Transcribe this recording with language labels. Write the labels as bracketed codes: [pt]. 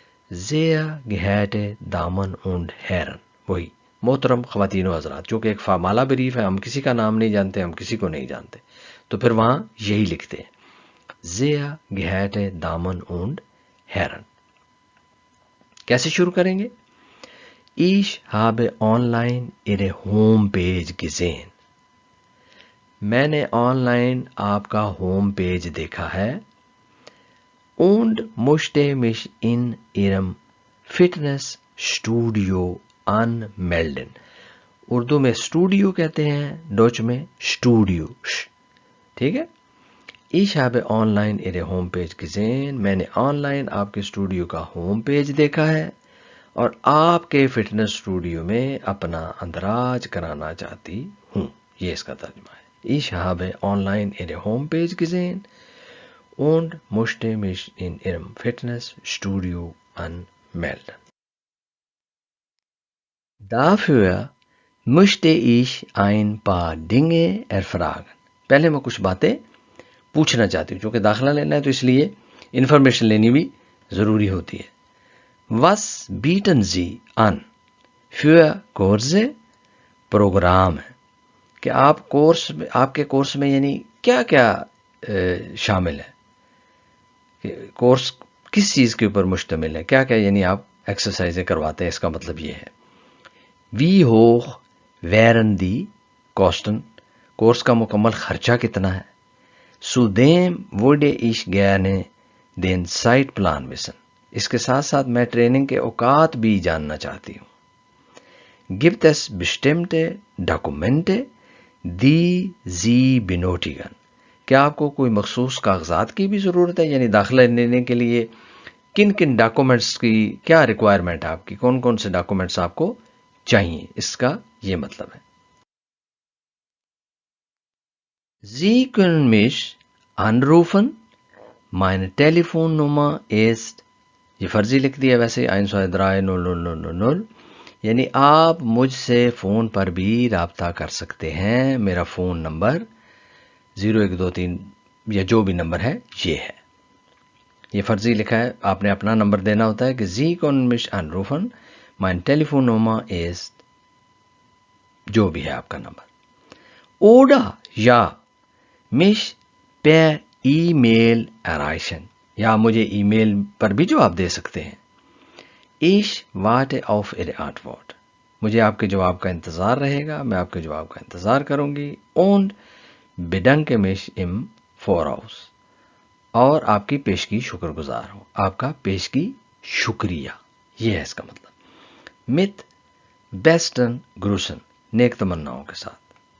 [de] زیا گہیٹ دامن اونڈ ہیرن، [ur] وہی محترم خواتین و حضرات، جو کہ ایک فامالہ بریف ہے، ہم کسی کا نام نہیں جانتے، ہم کسی کو نہیں جانتے، تو پھر وہاں یہی لکھتے ہیں زیا گہیٹ دامن اونڈ ہیرن. کیسے شروع کریں گے؟ [de] Ich habe online ihre Homepage gesehen. [ur] میں نے آن لائن آپ کا ہوم پیج دیکھا ہے. [de] Und musste mich in ihrem Fitnessstudio anmelden. [ur] Urdu میں اسٹوڈیو کہتے ہیں، ڈوچ میں اسٹوڈیو. ٹھیک ہے. Ich habe online ihre Homepage gesehen. میں نے آن لائن آپ کے اسٹوڈیو کا ہوم پیج دیکھا ہے اور آپ کے فٹنس اسٹوڈیو میں اپنا اندراج کرانا چاہتی ہوں. یہ اس کا ترجمہ ہے. [de] Ich habe online ihre Homepage gesehen und musste mich in ihrem Fitnessstudio anmelden. Dafür möchte ich ein paar Dinge erfragen. [ur] پہلے میں کچھ باتیں پوچھنا چاہتی ہوں، چونکہ داخلہ لینا ہے تو اس لیے انفارمیشن لینی بھی ضروری ہوتی ہے. [de] Was bieten Sie an für Kurse? [ur] Programme ہے کہ آپ کے کورس میں یعنی کیا کیا شامل ہے، کہ کورس کس چیز کے اوپر مشتمل ہے، کیا کیا یعنی آپ ایکسرسائزیں کرواتے ہیں. اس کا مطلب یہ ہے. [de] Wie hoch wären die Kosten؟ [ur] Course کا مکمل خرچہ کتنا ہے. [de] Zudem würde ich gerne den Zeitplan wissen. [ur] اس کے ساتھ ساتھ میں ٹریننگ کے اوقات بھی جاننا چاہتی ہوں. [de] Gibt es bestimmte Dokumente, die Sie benötigen؟ [ur] کیا آپ کو کوئی مخصوص کاغذات کی بھی ضرورت ہے، یعنی داخلہ لینے کے لیے کن کن ڈاکومنٹس کی کیا ریکوائرمنٹ ہے، آپ کی کون کون سے ڈاکومنٹس آپ کو چاہیے. اس کا یہ مطلب ہے. [de] Sie können mich anrufen. Meine Telefonnummer ist، [ur] یہ فرضی لکھ دیا ویسے 1230000، یعنی آپ مجھ سے فون پر بھی رابطہ کر سکتے ہیں. میرا فون نمبر 0123 یا جو بھی نمبر ہے یہ ہے. یہ فرضی لکھا ہے، آپ نے اپنا نمبر دینا ہوتا ہے کہ [de] Sie können mich anrufen. Meine Telefonnummer ist، [ur] جو بھی ہے آپ کا نمبر. [de] Oder [ur] یا [de] mich per E-Mail erreichen، [ur] یا مجھے ای میل پر بھی جواب دے سکتے ہیں. [de] Ich warte auf Ihre Antwort. [ur] مجھے آپ کے جواب کا انتظار رہے گا، میں آپ کے جواب کا انتظار کروں گی. [de] Und bedanke mich im Voraus، [ur] اور آپ کی پیشگی شکر گزار ہوں، آپ کا پیشگی شکریہ. یہ ہے اس کا مطلب. [de] Mit besten Grüßen، [ur] نیک تمناؤں کے ساتھ.